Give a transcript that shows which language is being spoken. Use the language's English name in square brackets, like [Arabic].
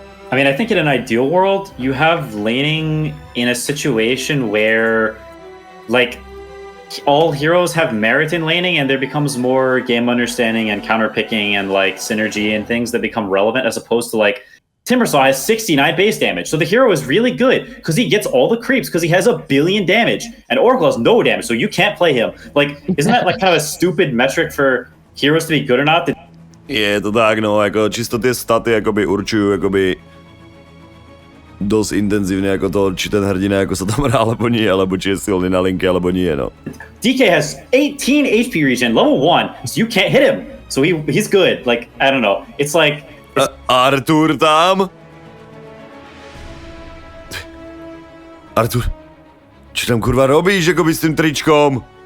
[English] I mean, I think in an ideal world, you have laning in a situation where, like, all heroes have merit in laning, and there becomes more game understanding and counter picking and like synergy and things that become relevant, as opposed to like Timbersaw has 69 base damage, so the hero is really good because he gets all the creeps because he has 1 billion damage, and Oracle has no damage, so you can't play him. Like, isn't that like kind of a stupid metric for heroes to be good or not? [Slovak] Je to tak, no, jako čisto ty staty jakoby určují jakoby dost intenzivně jako to, či ten hrdina jako se tam hrá, alebo nie, alebo či je silný na linky, alebo nie, no. [English] DK has 18 HP regen, level 1, so you can't hit him. So he's good. Like, I don't know. It's like... [Slovak] Artur tam? Artur, čo tam kurva robíš, jakoby s tím tričkom?